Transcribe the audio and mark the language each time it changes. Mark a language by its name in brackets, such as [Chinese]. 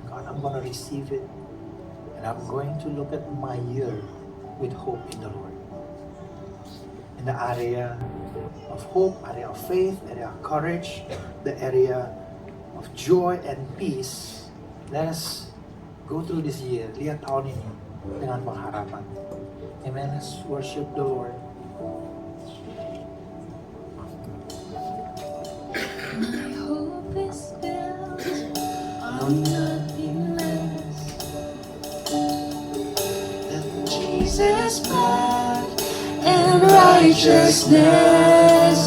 [English] God, I'm going to receive it. And I'm going to look at my year with hope in the Lord. In the area of hope, area of faith, area of courage, the area of joy and peace, let us go through this year. [Indonesian] Lihat tahun ini dengan pengharapan. [English] Amen. Let's worship the Lord. My hope is built on nothing less than Jesus' blood and righteousness.